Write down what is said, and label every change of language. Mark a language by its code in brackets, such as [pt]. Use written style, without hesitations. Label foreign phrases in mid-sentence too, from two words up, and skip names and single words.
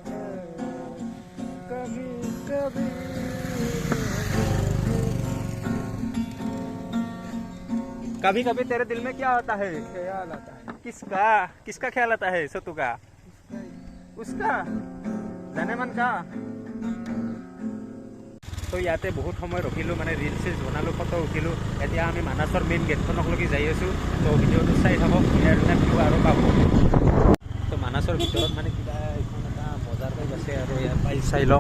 [hi] कभी कभी कभी कभी तेरे दिल में क्या होता है? ख्याल आता है। किसका किसका ख्याल आता है सतु का? उसका जाने मन का। [as] তো ইয়াতে বহুত সময় ৰখিলোঁ, মানে [en] reel chill [as] বনালোঁ, ফটো উঠিলোঁ। এতিয়া আমি মানাছৰ [en] main gate [as] লগি যাই আছোঁ। তো ভিডিঅ'টো চাই থাকক, ইয়াৰ এটা ভিউ আৰু পাব। তো মানাছৰ ভিতৰত মানে কিবা এখন এটা বজাৰ টাইপ আছে আৰু ইয়াত পাই চাই লওক।